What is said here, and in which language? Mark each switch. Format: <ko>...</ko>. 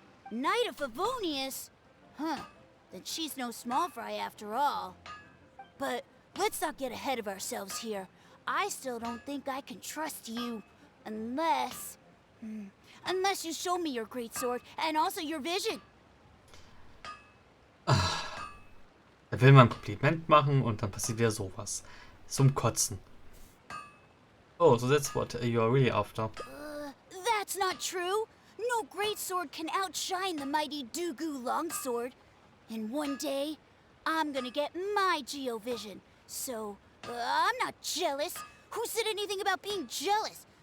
<en>Knight of Favonius? Huh. Then she's no small fry after all. But let's not get ahead of ourselves here. I still don't think I can trust you. Unless you show me your great sword and also your vision.</en> <de>Er will mal ein Kompliment machen und dann passiert wieder sowas. Zum Kotzen.</de> <en>Oh, so that's what you are really after. That's not true. No greatsword can outshine the mighty Dugu longsword. And one day, I'm gonna get my Geovision. So, I'm not jealous. Who said anything about being jealous?</en>